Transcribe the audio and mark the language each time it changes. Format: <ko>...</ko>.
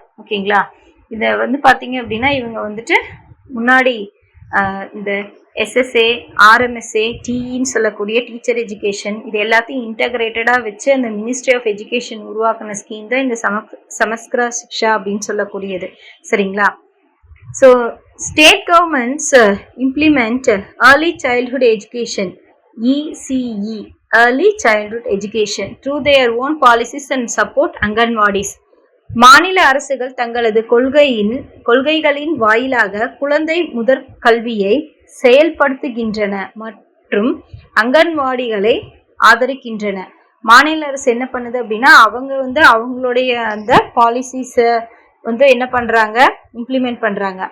<ta>ஓகேங்களா, இதை வந்து பாத்தீங்க அப்படின்னா இவங்க வந்துட்டு முன்னாடி இந்த SSA, RMSA, TEன்னு சொல்லக்கூடிய டீச்சர் எஜுகேஷன் இது எல்லாத்தையும் இன்டகிரேட்டடா வச்சு அந்த மினிஸ்ட்ரி ஆஃப் எஜுகேஷன் உருவாக்கின ஸ்கீம் தான் இந்த சமஸ்கிரா சிக்ஷா அப்படின்னு சொல்லக்கூடியது. சரிங்களா,</ta> <en>So state governments implement early childhood education ECE early childhood education through their own policies and support anganwadis.</en> <ta>மாநில அரசுகள் தங்களது கொள்கைகளின் வாயிலாக குழந்தை முதற் கல்வியை செயல்படுத்துகின்றன மற்றும் அங்கன்வாடிகளை ஆதரிக்கின்றன. மாநில அரசு என்ன பண்ணுது அப்படின்னா அவங்க வந்து அவங்களுடைய அந்த பாலிசிஸ வந்து என்ன பண்றாங்க, இம்ப்ளிமெண்ட் பண்றாங்க.</ta>